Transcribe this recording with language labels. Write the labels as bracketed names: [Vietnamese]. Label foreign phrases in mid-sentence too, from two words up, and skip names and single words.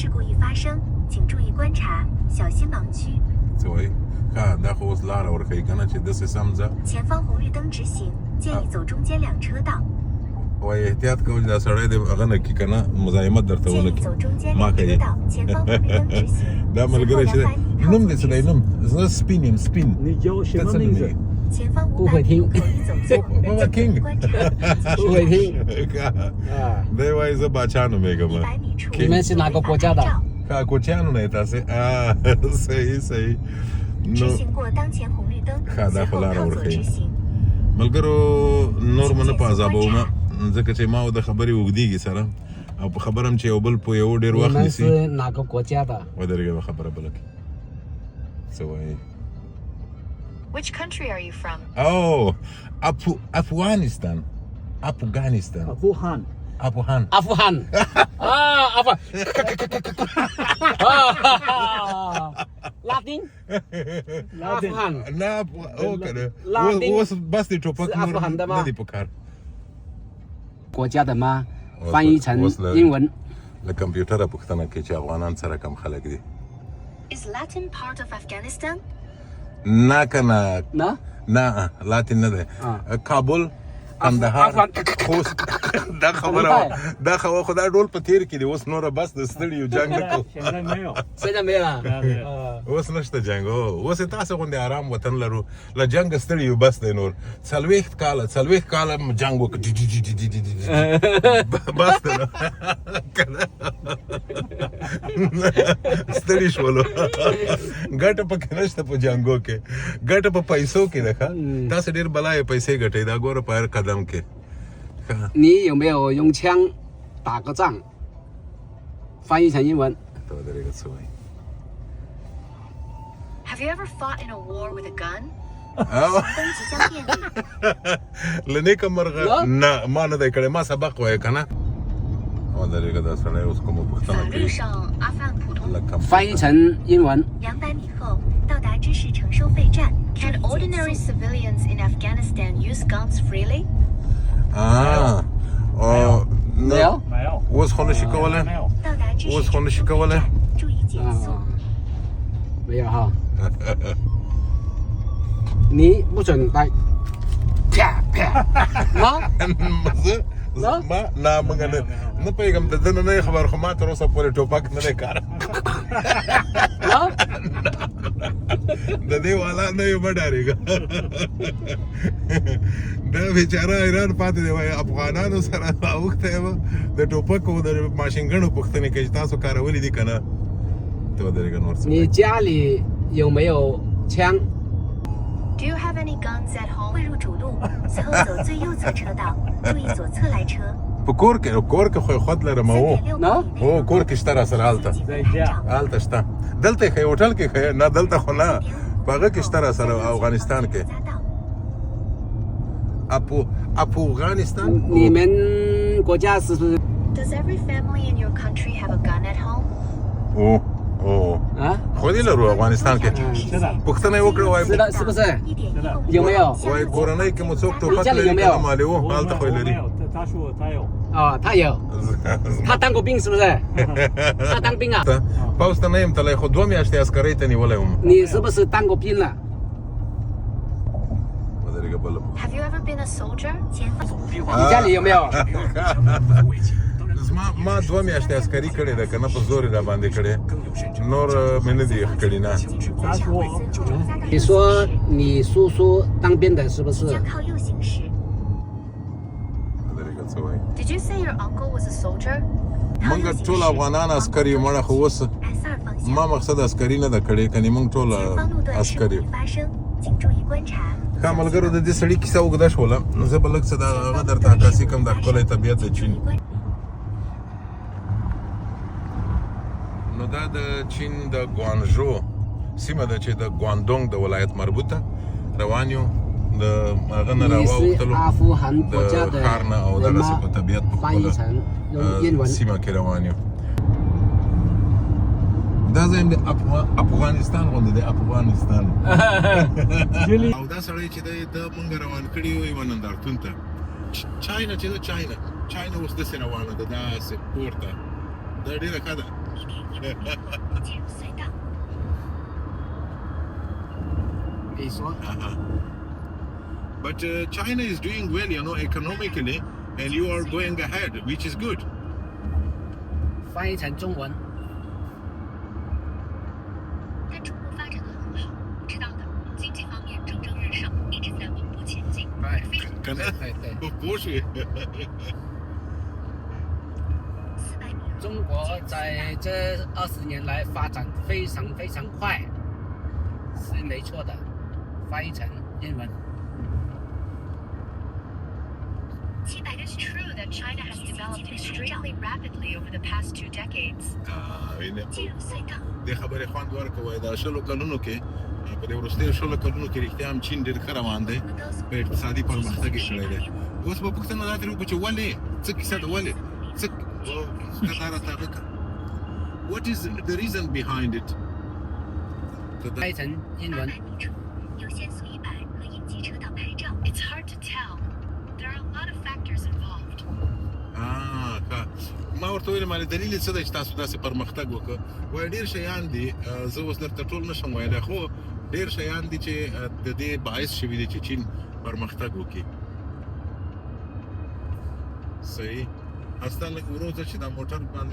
[Pashto] څه وایي ښه دا خو اوس لاره ورښیي که نه چې داسې سم ځه وایي احتیاط کوه چې دا سړی دی هغه نه کړي که نه مزاحمت درته ونه کړي ما کوي دا ملګری چې دی نوم دی څه دی نوم زه سپین یم سپین [Chinese] 你叫什么名字不会听不会听不会听 [Pashto] دی وایي زه باچا نومېږم [Chinese] 你们是哪个国家的 [Pashto] ښه کوچیانو نه یې تاسې صحیح نو ښه دا خو لاره ورښیي ملګرو نور مو نه په عذابوم ځکه چې ما د خبرې اوږدېږي سره او په خبره هم چې یو بل پوهېو ډېر [Chinese] 你 [Pashto] وخت [Chinese] 们 [Pashto] نیسي [Chinese] 是哪个国家的 [Pashto] ودرېږه به خبره بله کړي څه وایي [English] Which country are you from? [Pashto] او افغانستان افغانستان [Chinese] 阿富汗 [Pashto] افغان [Chinese] 阿富汗阿富汗拉丁阿富汗 [Pashto] نه او کنه لاندې اوس بس دې ټوپک [Chinese] 是 [Pashto] نور [Chinese] 阿富汗的吗 [Pashto] نه دي په کار [Chinese] 国家的吗翻译成英文 [Pashto] له کمپیوټره پوښتنه کوي چې افغانان سره کم خلک دي [English] Is Latin part of Afghanistan? [Pashto] نه کنه نه نه لاتین نه دی کابل کندهار خوست دا خبره دا خو دا ډول په تیر کې دی اوس نوره بس د ستړیو جنګ نه کوو [Chinese] 现在没有现在没了 [Pashto] اوس نشته جنګ اوس یې تاسو غوندې آرام وطن لرو له جنګ ستړیو بس دی نور 40 کاله جنګ وکړ بس دی نو ستړي شولو ګټه پکې نشته په جنګو کې ګټه په پیسو کې ده تاسو ډېر بلای پیسې ګټئ دا ګوره په هر قدم کې [Chinese] 你有没有用枪打个仗翻译成英文 [Pashto] ته ودرېږه څه وایي [English] Have you ever fought in a war with a gun? [Pashto] له نیکه مرغه نه ما نه دی کړی ما سبق وایه که نه ودرېږه دا سړی اوس کومه پوښتنه [Chinese] 法律 [Pashto] کوي [Chinese] 上，阿富汗普通 [Pashto] لکه [Chinese] 翻译成英文 200米后到达知识城收费站。 [English] Can ordinary civilians in Afghanistan use guns freely? [Chinese] 没有没有 [Pashto] اوس خو نشي کولی [Chinese] 没有到达知识 [Pashto] اوس خو [Chinese] 城 [Pashto] نشي [Chinese] 收费 [Pashto] کولی [Chinese] 站，注意减速。没有哈你不准来啪啪吗 [Pashto] نه موږ نه پوهېږم د ده نه نه خبر خو ما تر اوسه پورې ټوپک نه دی کار د دې والا نه یو مه ډارېږه دا بیچاره حیران پاتې دی وایي افغانانو سره اوښتی یم د ټوپک او د ماشینګنو پوښتنې کوي چې تاسو کارولي دي که نه ته ودرېږه نور څه [Chinese] 你家里有没有枪 [English] Do you have any guns at home? [Chinese] 汇入主路，随后走最右侧车道，注意左侧来车。 [Pashto] په کور کې خو خود لرم او نه؟ کور کې شته راسره هلته [Chinese] 在家。 [Pashto] هلته شته دلته یې ښایي هوټل کې ښایي نه دلته خو نه په هغه کې شته راسره افغانستان کې افغانستان [Chinese] 你们国家是不是 [English] Does every family in your country have a gun at home? [Pashto] او [Chinese] 啊？ [Pashto] خو دې لرو افغانستان کې [Chinese] 是的， [Pashto] پوښتنه یې وکړه وایي [Chinese] 是的，是不是？ 有没有？ [Pashto] وایي کورنۍ کې مو څوک ټوپک لري که نه مالې و [Chinese] 我 [Pashto] هلته خو یې [Chinese] 没 [Pashto] لري [Chinese] 有，他说他有。哦，他有，他当过兵是不是？他当兵啊？ [Pashto] پوځ ته نه یم تللی خو 2 میاشتې عسکرۍ ته نیولی وم [Chinese] 你是不是当过兵了？ [Pashto] ودرېږه بله [English] Have you ever been a soldier? [Chinese] 前方。你家里有没有？ [Pashto] ما 2 میاشتې عسکري کړې ده که نه په زور یې را باندې کړې نور مې نه دي کړي نه [Chinese] 他说你说你叔叔当兵的是不是？将靠右行驶。 [Pashto] ودرېږه څه وایي [English] Did you say your uncle was a soldier? [Pashto] موږ ټول افغانان عسکر یو مړه خو اوس [Chinese] S2方向。 [Pashto] ما مقصد عسکري نه ده کړې کنې موږ ټول [Chinese] 前方路段事 [Pashto] عسکر [Chinese] 故 [Pashto] یو [Chinese] 发生，请注意观察。 [Pashto] ښه ملګرو د دې سړي کیسه اوږده شوله نو زه به لږ څه د هغه درته عکاسي کوم د ښکلی طبیعت د چین نو دا د چین د ګوانژو سیمه ده چې د ګواندونګ د ولایت مربوطه روان یو د هغه نه [Chinese] 你是 [Pashto] راواوښتلو [Chinese] 阿富汗国家 [Pashto] د [Chinese] 的 [Pashto] ښار نه او [Chinese] 人 [Pashto] دغسې [Chinese] 吗 [Pashto] په طبیعت په [Chinese] 翻译 [Pashto] خپله [Chinese] 成用英文。 [Pashto] سیمه کې روان یو دا ځای د افغانستان غوندې دی افغانستان او دا سړی چې دی د مونږ روان کړي یو یوه نندارتون ته چاینا چې ده چاینا اوس داسې روانه ده داسې پورته دا ډېره ښه ده [Chinese] 进入隧道。比如说， [English] But China is doing well, you know, economically, and you are going ahead, which is good. [Chinese] 翻译成中文。但中国发展得很好，知道的，经济方面蒸蒸日上，一直在稳步前进，非常。可能对。不是。 400米。中国在这20年来发展非常非常快，是没错的。翻译成英文。 [English] But it's true that China has developed extremely rapidly over the past 2 decades. [Chinese] 进入隧道。 [Pashto] د خبرې خوند ورکوي دا شلو کلونو کې په دې وروستیو شلو کلونو کې رښتیا هم چین ډېر ښه روان دی په اقتصادي پرمختګ یې کړی دی اوس به پوښتنه دا ترې وکړو چې ولې څه کیسه ده ولې څه دا راته هغه کړه [English] What is the reason behind it [Chinese] 翻译成英文。 200米处有限速100和应急车道牌照。 [English] It's hard to tell. There are a lot of factors involved. [Pashto] ما ورته ویل مالې دلیل یې څه دی چې تاسو داسې پرمختګ وکړه وایي ډېر شیان دي زه اوس درته ټول نشم ویلی خو ډېر شیان دي چې د دې باعث شوي دي چې چین پرمختګ وکړي صحیح استا لږ ورو ځه چې دا موټر باندې